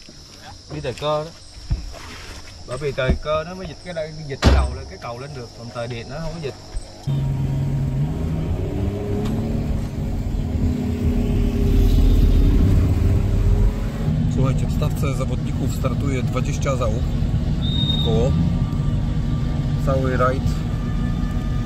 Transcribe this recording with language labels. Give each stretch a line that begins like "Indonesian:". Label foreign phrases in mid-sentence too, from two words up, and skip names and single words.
Vietnamese: Đi tời cơ đó. Bởi vì tời cơ nó mới dịch cái đây, dịch cái đầu lên, cái cầu lên được, còn tời điện nó không có dịch.
Polish: Słuchajcie, w stawce zawodników startuje 20 załóg około. Cały rajd